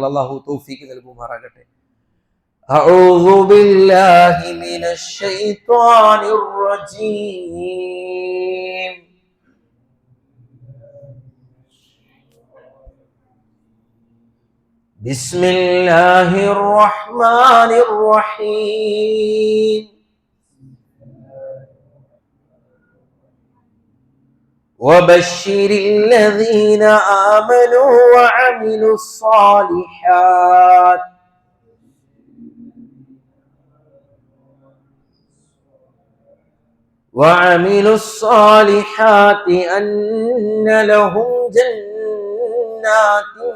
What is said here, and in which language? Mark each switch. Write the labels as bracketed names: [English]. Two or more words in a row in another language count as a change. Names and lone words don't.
[Malayalam] അള്ളാഹു തൗഫീഖ് നൽകുമാറാകട്ടെ. [Arabic] أعوذ بالله من الشيطان الرجيم. بسم الله الرحمن الرحيم. وبشر الذين آمنوا وعملوا الصالحات أن لهم جنات